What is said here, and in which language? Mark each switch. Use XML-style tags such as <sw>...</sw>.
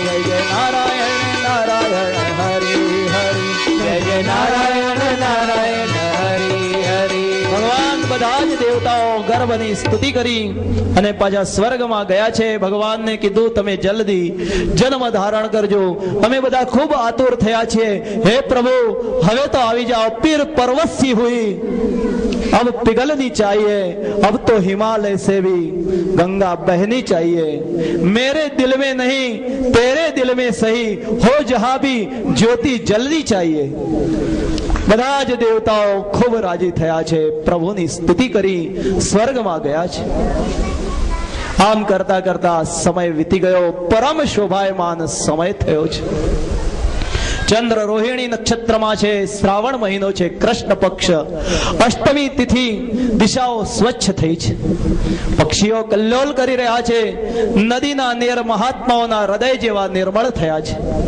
<gu>જય જય નારાયણ નારાયણ હરિ હરિ જય જય નારાયણ નારાયણ હરિ હરિ ભગવાન બધા જ દેવતાઓ ગર્ભની સ્તુતિ કરી અને પાછા સ્વર્ગમાં ગયા છે. ભગવાનને કીધું તમે જલ્દી જન્મ ધારણ કરજો, અમે બધા ખૂબ આતુર થયા છીએ. હે પ્રભુ હવે તો આવી જાઓ.</gu> <hi>પીર પરવસી હુઈ अब पिघलनी चाहिए, अब तो हिमालय से भी गंगा बहनी चाहिए. मेरे दिल में नहीं तेरे दिल में सही हो जहां भी ज्योति जलनी चाहिए.</hi> <gu>બધા જ દેવતાઓ ખૂબ રાજી થયા છે, પ્રભુની સ્તુતિ કરી સ્વર્ગમાં ગયા છે. આમ કરતા કરતા સમય વીતી ગયો. પરમ શોભાયમાન સમય થયો છે. ચંદ્ર રોહિણી નક્ષત્રમાં છે, શ્રાવણ મહિનો છે, કૃષ્ણ પક્ષ, અષ્ટમી તિથિ, દિશાઓ સ્વચ્છ થઈ છે, પક્ષીઓ કલ્લોલ કરી રહ્યા છે, નદીના નીર મહાત્માઓના હૃદય જેવા નિર્મળ થયા છે.</gu>